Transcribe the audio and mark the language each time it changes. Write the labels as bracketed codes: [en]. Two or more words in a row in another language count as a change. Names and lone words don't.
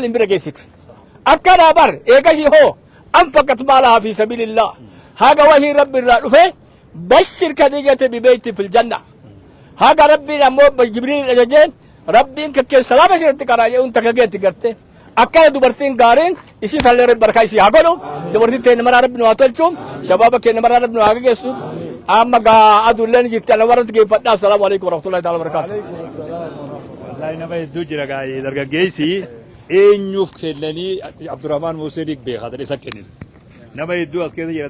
[om] hin bira geessite akkanaa bar eegashii hoo [ar] أنفقت مالها في سبيل الله [om] haga wahii rabbi irraa dhufe [ar] بشر خديجة ببيت في الجنة [om] haga rabbiin ammoo jibriil ajajee rabbiin kakkee salaama isirratti qaraa jedhuun takka geetti garte akkana dubartiin gaariin isii tallee rabbi barkaa isii haa godhu dubartiin teenya maraa rabbi nu haa tolchu shabaaba keenya maraa rabbi nu haa geessu amma gaa adulleen jirti ala warratti geeffadhaa [ar] السلام عليكم ورحمة الله تعالى بركاته [om] wallahi nama hedduu jira gaa'ee dargaggeessi eenyuuf kennanii Abdurrahmaan Muusee beekaa isa kennin nama hedduu as keessa jira